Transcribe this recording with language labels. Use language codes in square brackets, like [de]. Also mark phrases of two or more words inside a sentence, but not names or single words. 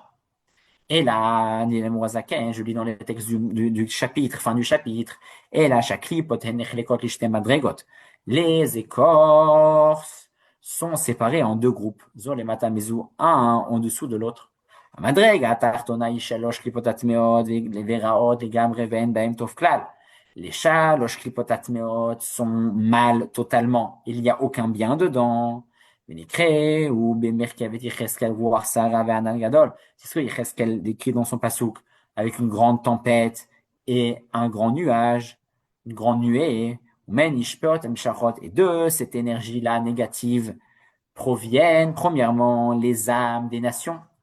[fr] Et là, je lis dans les textes du chapitre, fin du chapitre, et là, les écorces sont séparées en deux groupes. Un en dessous de l'autre. Les [he] שלוש קליפות הטמאות [fr] sont mal totalement. Il n'y a aucun bien dedans. Ou c'est ce que Yecheskel décrit dans son pasouk, avec une grande tempête et un grand nuage, une grande nuée. Et de cette énergie-là négative proviennent, premièrement, les âmes des nations.